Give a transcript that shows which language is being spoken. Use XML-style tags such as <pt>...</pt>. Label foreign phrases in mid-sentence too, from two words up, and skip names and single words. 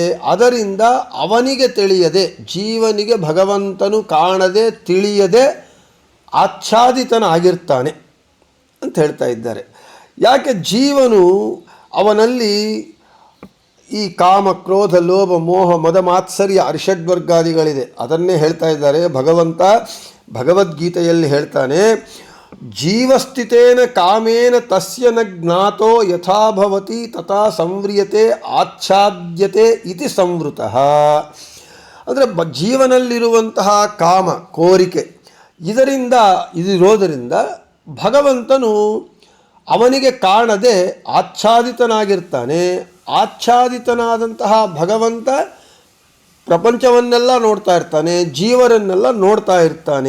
<kn>ಅದರಿಂದ ಅವನಿಗೆ ತಿಳಿಯದೆ, ಜೀವನಿಗೆ ಭಗವಂತನು ಕಾಣದೆ ತಿಳಿಯದೆ ಆಚ್ಛಾದಿತನಾಗಿರ್ತಾನೆ ಅಂತ ಹೇಳ್ತಾ ಇದ್ದಾರೆ. ಯಾಕೆ ಜೀವನು ಅವನಲ್ಲಿ ಈ ಕಾಮ, ಕ್ರೋಧ, ಲೋಭ, ಮೋಹ, ಮದ, ಮಾತ್ಸರ್ಯ, ಅರಿಷಡ್ವರ್ಗಾದಿಗಳಿದೆ. ಅದನ್ನೇ ಹೇಳ್ತಾ ಇದ್ದಾರೆ ಭಗವಂತ ಭಗವದ್ಗೀತೆಯಲ್ಲಿ ಹೇಳ್ತಾನೆ,</kn> <sa>ಜೀವಸ್ಥಿತೇನ ಕಾಮೇನ ತಸ್ಯ ನ ಜ್ಞಾತೋ ಯಥಾ ಭವತಿ ತಥಾ ಸಂವ್ರಿಯತೆ ಆಚ್ಛಾದ್ಯತೆ ಇತಿ ಸಂವೃತಃ.</sa> <kn>ಅಂದರೆ ಜೀವನಲ್ಲಿರುವಂತಹ ಕಾಮ, ಕೋರಿಕೆ ಇದಿರೋದರಿಂದ ಭಗವಂತನು ಅವನಿಗೆ ಕಾಣದೆ ಆಚ್ಛಾದಿತನಾಗಿರ್ತಾನೆ. ಆಚ್ಛಾದಿತನಾದಂತಹ ಭಗವಂತ ಪ್ರಪಂಚವನ್ನೆಲ್ಲ ನೋಡ್ತಾ ಇರ್ತಾನೆ, ಜೀವರನ್ನೆಲ್ಲ ನೋಡ್ತಾ ಇರ್ತಾನೆ.</kn>